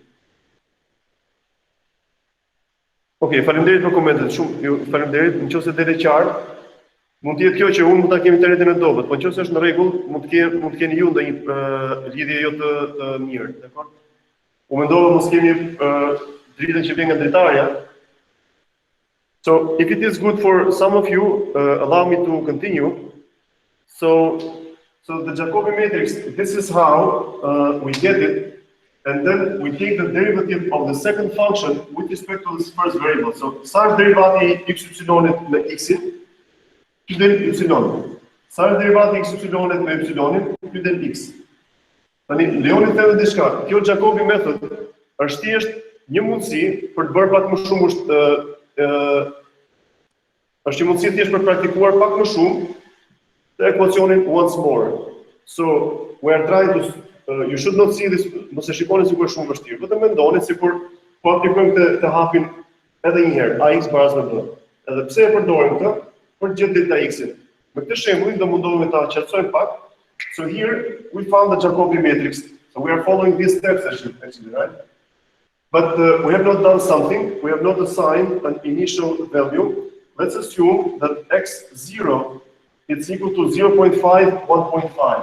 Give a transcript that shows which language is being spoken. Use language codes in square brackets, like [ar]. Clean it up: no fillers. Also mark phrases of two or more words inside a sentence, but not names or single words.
[sq] Okej, faleminderit për komentet. Shumë ju faleminderit. Nëse dete qartë, mund të jetë kjo që unë mund ta kem internetin e dobët, por nëse është në rregull, mund të keni ju ndonjë lidhje jo të mirë, dakor? U mendova mos kemi dritën që vjen nga dritarja. [en] So if it is good for some of you, allow me to continue. So the Jacobi matrix, this is how we get it, and then we take the derivative of the second function with respect to this first variable. [sq] So sa është derivati y-it me x-it, ky del y. Sa është derivati x-it me y-in, ky del x. Tani lejoni të them diçka. Kjo Jacobi method është thjesht një mundësi për të bërë pak më shumë është një mundësi thjesht për praktikuar pak më shumë [en] the equationin once more. So we are trying to you should not see this, [sq] mos e shikoni sikur është shumë vështirë, vetëm mendoni sikur po aplikojmë të hapin edhe një herë ax baraz me b. Edhe pse e përdorim këtë për gjetë delta x-in. Me këtë shembull do mundohemi ta qartësojmë pak. [en] So here we found the Jacobi matrix. So we are following these steps actually, right? But we have not done something. We have not assigned an initial value. Let's assume that x0 is equal to 0.5, 1.5.